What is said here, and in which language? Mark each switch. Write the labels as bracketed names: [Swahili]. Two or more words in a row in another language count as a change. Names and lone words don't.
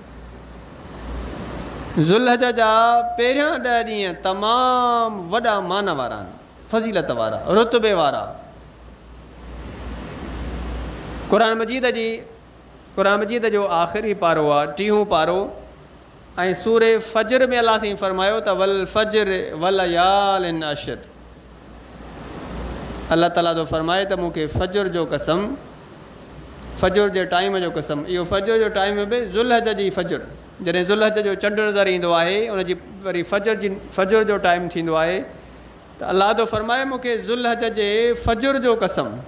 [Sindhi] ज़ुल्हज जा पहिरियां 10 ॾींहं तमामु वॾा मान वारा आहिनि, फ़ज़ीलत वारा, रुतबे वारा। क़ुरान मजीद जो आख़िरी पारो आहे, 30हों पारो ऐं सूरे फ़ज्र में अल्लाह साईं फ़रमायो त [Arabic] والفجر وليال عشر, [Sindhi] अल्लाह ताला थो फरमाए त मूंखे फजर जो कसम, फजर जे टाइम जो कसम। इहो फजर जो टाइम बि ज़ुल्हज जी फजर, जॾहिं ज़ुल्हज जो चंडु नज़र ईंदो आहे, उनजी वरी फजर जो टाइम थींदो आहे, त अल्लाह थो फरमाए मूंखे ज़ुल्हज जे फजर जो कसम।